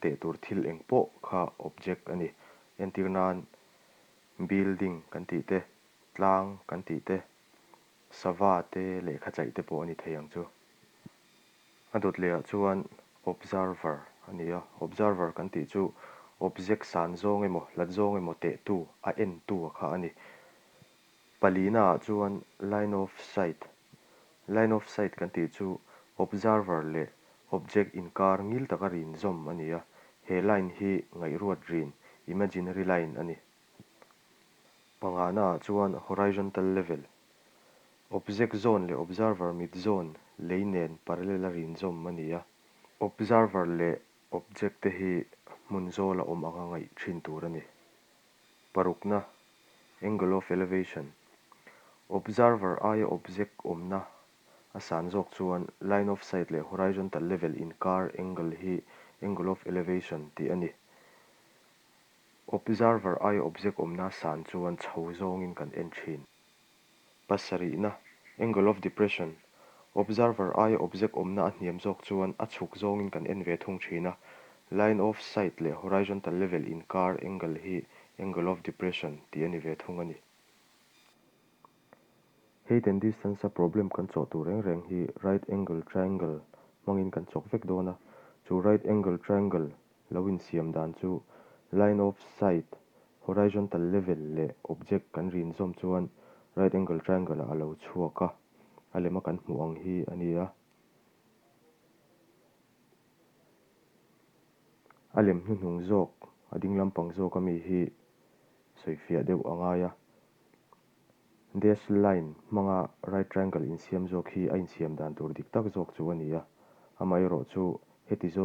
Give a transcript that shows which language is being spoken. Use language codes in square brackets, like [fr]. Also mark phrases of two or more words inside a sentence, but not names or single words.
[lus] te tur thil eng pawh kha object ani entirnan building kan ti te tlang kan ti te sava te le khachai te pawh ani thei ang chu adut le chuan observer ania observer kan ti chu object san zong emaw hlat zong emaw te tu a en tu kha ani palina chuan [en] line of [lus] sight kan ti chu observer le object in kar ngil taka rin zom ania he line hi ngai ruat rin [en] imaginary line [lus] ani pangana chuan [en] horizontal level [lus] object zone le observer mid zone leinen parallel a rin zom ania observer le object te hi hmun zawl a awm anga ngai thin tur ani parukna [en] angle of elevation [lus] observer aia object awmna a san zawk chuan [en] line of sight [lus] le [en] horizontal level [lus] in car angle hi [en] angle of elevation [lus] ti ani observer aia object awmna san chuan chho zawngin kan en thin pasarihna [en] angle of depression [lus] observer aia object awmna a hniam zawk chuan a chhuk zawngin kan en ve thung thina [en] line of sight [lus] le [en] horizontal level [lus] in car angle hi [en] angle of depression [lus] ti ani ve thung ani [en] height and distance [lus] a problem kan chaw tur reng hi [en] right angle triangle [lus] mangin kan chawk vek dawna chu [en] right angle triangle [lus] loin siam dan chu [en] line of sight horizontal level [lus] le object kan rin zom chuan [en] right angle triangle [lus] a lo chhuaka a lema kan hmu ang hi ania a lem hnung zawk a ding lampang zawk ami hi soifia deuh angaya [en] dash line [lus] hmanga [en] right triangle [lus] in siam zawk hi a in siam dan tur dik tak zawk chu ania amai ro chu heti zawng